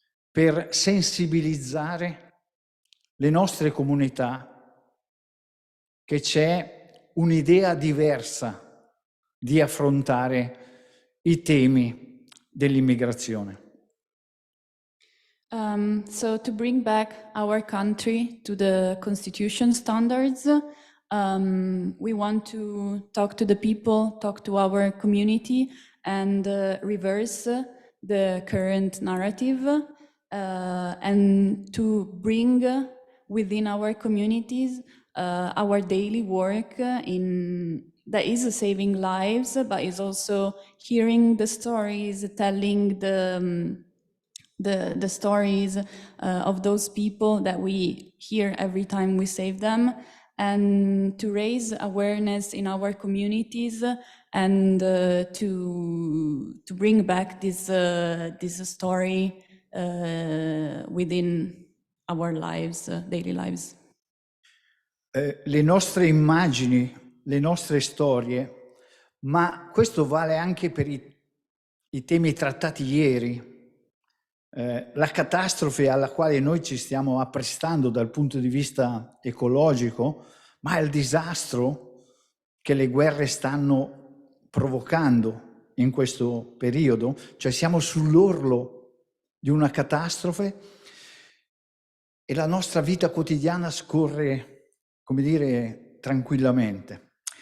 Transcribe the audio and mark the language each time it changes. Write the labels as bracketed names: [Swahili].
[Italian] per sensibilizzare le nostre comunità che c'è un'idea diversa di affrontare i temi dell'immigrazione. [English] So to bring back our country to the constitution standards, we want to talk to the people, talk to our community, and reverse the current narrative, and to bring within our communities our daily work that is saving lives, but is also hearing the stories, telling the stories of those people that we hear every time we save them, and to raise awareness in our communities and to bring back this story within our lives, daily lives. [Italian] Le nostre immagini, le nostre storie, ma questo vale anche per i temi trattati ieri. La catastrofe alla quale noi ci stiamo apprestando dal punto di vista ecologico, ma il disastro che le guerre stanno provocando in questo periodo, cioè siamo sull'orlo di una catastrofe e la nostra vita quotidiana scorre, come dire, tranquillamente.